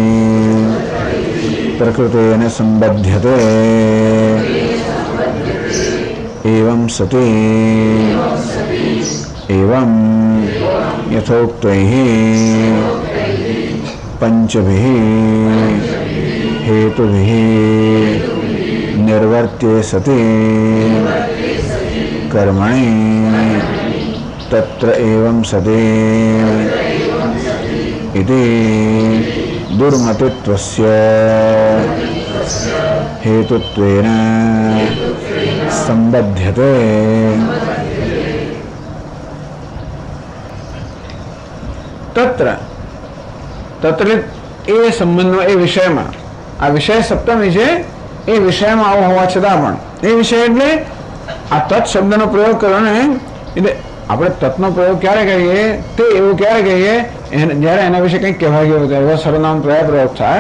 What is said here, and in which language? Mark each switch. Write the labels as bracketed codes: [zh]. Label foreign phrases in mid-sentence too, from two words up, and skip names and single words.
[sa] प्रकृतेन संबध्यते एवं सती एवं यथोक्तैः पंचभिः हेतुभिः निर्वर्त्ये सति कर्मणि तत्र एवं सति इति दुर्मतित्वस्य हेतुत्वेन संबध्यते. [gu] तत्र એ સંબંધમાં, એ વિષયમાં, આ વિષય સપ્તમી છે, એ વિષયમાં આવું હોવા છતાં પણ એ વિષય એટલે આ તત્ શબ્દનો પ્રયોગ કર્યો ને, એટલે આપણે તત્નો પ્રયોગ ક્યારે કરીએ? તે એવું ક્યારે કહીએ જ્યારે એના વિશે કંઈક કહેવાય ગયું હોય, એવો સર્વનામ પ્રયોગ થાય.